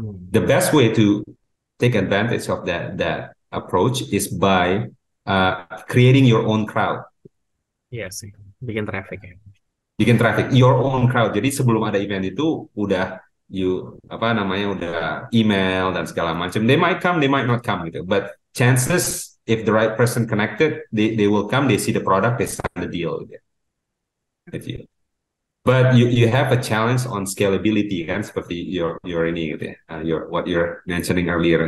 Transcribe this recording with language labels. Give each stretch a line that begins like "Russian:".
English: The best way to take advantage of that approach is by creating your own crowd.
Indonesian: Iya sih, bikin traffic ya. Bikin traffic,
English: your own crowd.
Indonesian: Jadi sebelum ada event itu udah udah email dan segala macam.
English: They might come, they might not come gitu. But chances if the right person connected, they will come, they see the product, they sign the deal gitu. But you have a challenge on scalability kan, seperti your ini gitu ya. What you're mentioning earlier.